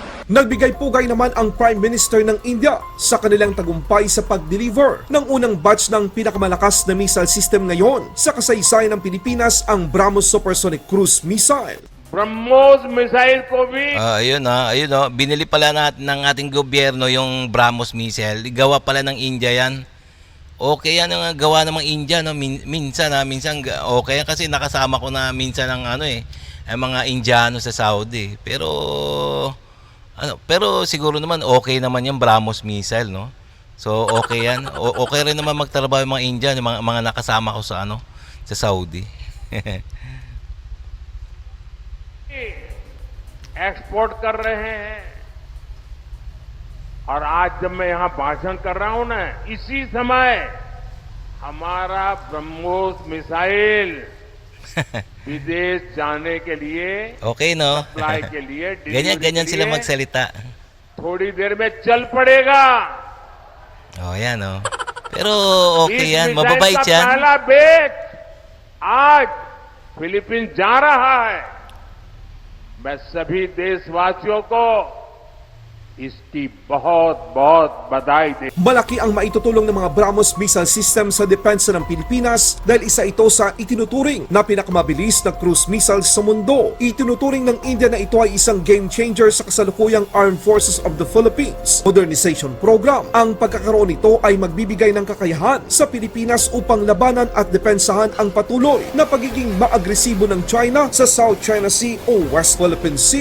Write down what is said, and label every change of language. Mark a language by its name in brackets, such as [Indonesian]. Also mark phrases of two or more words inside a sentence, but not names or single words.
[Filipino] Nagbigay pugay naman ang [English] Prime Minister [Filipino] ng India sa kanilang tagumpay sa pag-deliver ng unang batch ng pinakamalakas na missile system ngayon sa kasaysayan ng Pilipinas, ang BrahMos Supersonic Cruise Missile. [Hindi] ब्रह्मोस मिसाइल को भी [Filipino] Ayun binili pala natin ng ating gobyerno yung BrahMos missile. Gawa pala ng India yan. Okay yan ang gawa ng mga India, no? Minsan okay yan kasi nakasama ko na minsan ng ang mga Indiano sa Saudi. Pero siguro naman okay naman yung BrahMos missile, no? So okay yan. Okay rin naman magtrabaho yung mga Indian, yung mga nakasama ko sa sa Saudi. [Hindi] एक्सपोर्ट कर रहे हैं और आज जब मैं यहां भाषण कर रहा हूं ना, इसी समय हमारा ब्रह्मोस मिसाइल विदेश जाने के लिए [Filipino] Okay, no? [Hindi] सप्लाई के लिए [Filipino] Ganyan delivery sila [Hindi] के लिए [Filipino] magsalita. [Hindi] थोड़ी देर में चल पड़ेगा। [Filipino] Oh, yan, oh. Pero okay [Hindi] इस [Filipino] yan, [Hindi] मिसाइल [Filipino] mababait [Hindi] का [Filipino] yan. [Hindi] पहला बैच आज फिलीपींस जा रहा है। मैं सभी देशवासियों को इसकी बहुत बहुत बधाई देता हूं। [Filipino] Malaki ang maitutulong ng mga BrahMos [English] missile system [Filipino] sa depensa ng Pilipinas dahil isa ito sa itinuturing na pinakamabilis na [English] cruise missile [Filipino] sa mundo. Itinuturing ng India na ito ay isang [English] game changer [Filipino] sa kasalukuyang Armed Forces of the Philippines Modernization Program. Ang pagkakaroon nito ay magbibigay ng kakayahan sa Pilipinas upang labanan at depensahan ang patuloy na pagiging maagresibo ng China sa South China Sea o West Philippine Sea.